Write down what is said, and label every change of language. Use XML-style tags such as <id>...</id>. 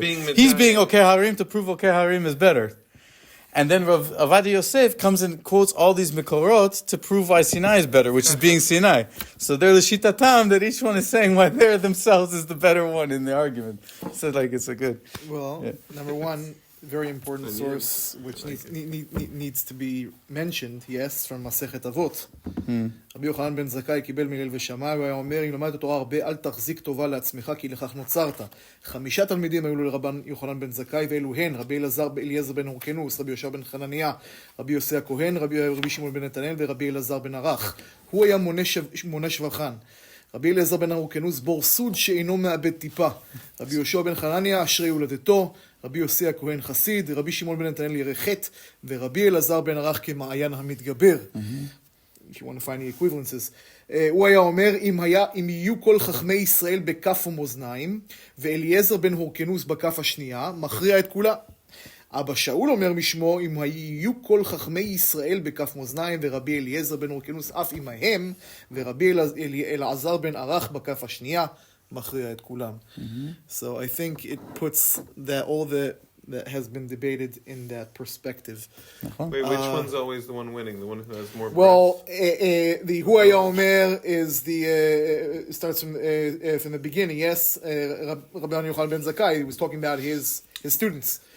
<en>He's being okay Harim to prove okay Harim is better. And then Rav Ovadia Yosef comes and quotes all these Mikorot to prove why Sinai is better, which is being Sinai. So they're the Shitatam that each one is saying why they themselves is the better one in the argument. So it's a good... Well, yeah. Number one, very important source which needs to be mentioned, yes, from Masechet Avot.</en> <he>רבי יוחנן בן זכאי קיבל מליל ושמאי, הוא היה אומר, אם למדת תורה הרבה, אל תחזיק טובה לעצמך, כי לכך נוצרת. 5 תלמידים היו לרבן יוחנן בן זכאי, ואלו הן, רבי אליעזר בן הורקנוס, רבי יהושע בן חנניה, רבי יוסי הכהן, רבי שמעון בן נתנאל, ורבי אלעזר בן ערך. הוא היה מונה שבחן. רבי אליעזר בן הורקנוס, בור סוד שאינו מאבד טיפה. רבי יהושע בן חנניה, אשרי הולדתו. רבי יוסי הכהן חסיד, רבי שמעון בן נתנאל ירא חטא, ורבי אלעזר בן ערך כמעיין המתגבר.</he> <en>If you want to find the equivalences.</en> <he>הוא היה אומר, אם יהיו כל חכמי ישראל בכף ומאזניים, ואליעזר בן הורקנוס בכף השנייה, מכריע את כולה. אבא שאול אומר משמו, אם יהיו כל חכמי ישראל בכף מאזניים, ורבי אליעזר בן הורקנוס אף עמהם, ורבי אלעזר בן ערך בכף השנייה, מכריע את כולם.</he> <en>So I think it puts that has been debated in that perspective. Wait, which one's always the one winning? The one who has more Well, the Hu Haya Omer is the starts from the beginning. Yes, Rabbi Yochanan ben Zakkai, he was talking about his students.</en>